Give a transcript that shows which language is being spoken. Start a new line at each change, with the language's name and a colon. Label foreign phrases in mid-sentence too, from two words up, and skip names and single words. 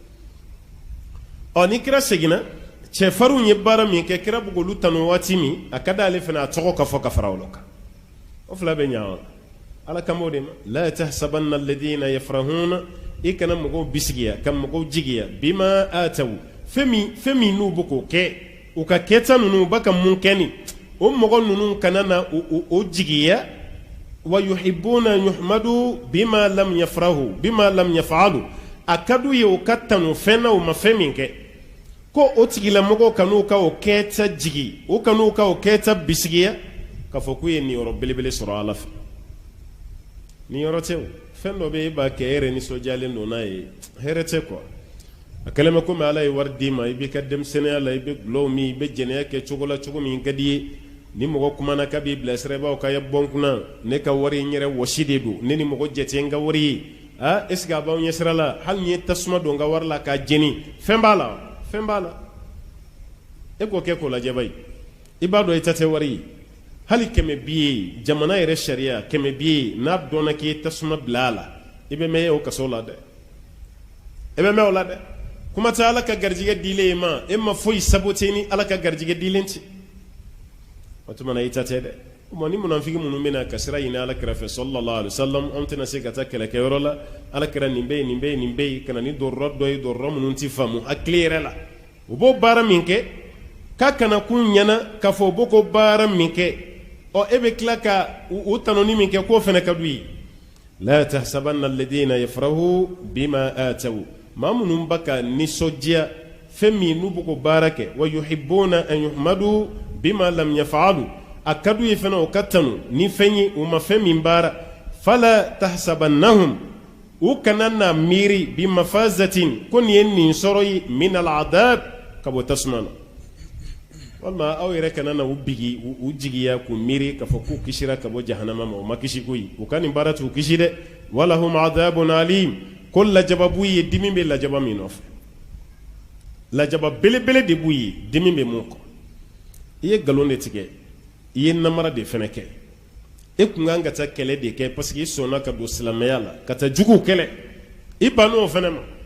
Bambara: yen ni kira seginna cɛfarinw ye baara min kɛ kira bɛ k'olu tanu waati min a ka d'ale fana a tɔgɔ ka fɔ ka fara olu kan o fila bɛ ɲa ala kama o de ma
Arabic: لا تحسبن الذين يفرحون
Bambara: i kana mɔgɔw bisigiya ka mɔgɔw jigiya
Arabic: بما أتوا
Bambara: fɛn min n'u bɛ k'o kɛ u ka kɛta ninnu u bɛ ka mun kɛ nin o mɔgɔ ninnu kana na o jigiya
Arabic: ويحبون يحمدوا بما لم يفعلوا
Bambara: a ka d'u ye o ka tanu fɛn na o ma fɛn min kɛ ko o tigilamɔgɔw kan'u ka o kɛta jigi o kan'u ka o kɛta bisigiya k'a fɔ k'u ye niyɔrɔ belebele sɔrɔ ala fɛ niyɔrɔ tɛ o fɛn dɔ bɛ e b'a kɛ e yɛrɛ nisɔndiyalen don n'a ye hɛrɛ tɛ quoi a kɛlen bɛ komi ala ye wari d'i ma i b'i ka denmisɛnninya la i bɛ gulɔw min i bɛ jɛnɛya kɛ cogo la cogo min ka di ye ni mɔgɔ kumana k'a b'i bilasira i b'a fɔ k'a ye bɔ n kunna ne ka wari n yɛrɛ wɔsi de don ne ni mɔgɔ jate n ka wari ye
French: est ce que
Bambara: a b'aw ɲɛsira la hali ni ye tasuma don n ka wari la k'a jeni fɛn b'a la e k'o kɛ k'o lajɛ bayi i b'a dɔn i ta tɛ wari ye hali 100 bi ye jamana yɛrɛ sariya 100 bi ye n'a dɔnna k'i ye tasuma bila a la i bɛ mɛn o kaso la dɛ i bɛ mɛn o la dɛ kuma tɛ ala ka garijɛgɛ dilen ma e ma foyi sabote ni ala ka garijɛgɛ dilen tɛ o tuma na i ta tɛ dɛ ni munafiki minnu bɛna ka sira ɲini ala kɛrɛfɛ
Arabic: صلى الله عليه وسلم
Bambara: an tɛna se ka taa kɛlɛkɛyɔrɔ la ala kɛra nin bɛ yen kana ni dɔrɔrɔ dɔ ye dɔrɔrɔ minnu tɛ faamu hakili yɛrɛ la u b'o baara min kɛ k'a kana kun ɲɛna k'a fɔ u b'o ko baara min kɛ e bɛ tila ka o tanoni min kɛ k'o fana ka d'u ye
Arabic: لا تحسبن الذين يفرحون بما أتوا
Bambara: maa minnu bɛ ka nisɔndiya fɛn min n'u bɛ ko baara kɛ
Arabic: ويحبون أن يحمدوا بما لم يفعلوا
Bambara: a ka d'u ye fana o ka tanu ni fɛn ye u ma fɛn min baara
Arabic: فلا تحسبنهم
Bambara: u kana na miiri
Arabic: بمفازة
Bambara: ko nin ye nin sɔrɔ ye
Arabic: من العذاب
Bambara: ka bɔ tasuma na walima aw yɛrɛ kana na u bigi u jigiya k'u miiri k'a fɔ k'u kisira ka bɔ jahanama ma o ma kisi koyi u ka nin baara t'u kisi dɛ
Arabic: ولهم عذاب أليم
Bambara: ko lajaba b'u ye dimi bɛ lajaba min nɔfɛ lajaba belebele de b'u ye dimi bɛ mun kɔ i ye nkalon de tigɛ i ye namara de fɛnɛ kɛ e kun kan ka taa kɛlɛ de kɛ parce que i sɔnna ka don silamɛya la ka taa juguw kɛlɛ i ban'o fɛnɛ ma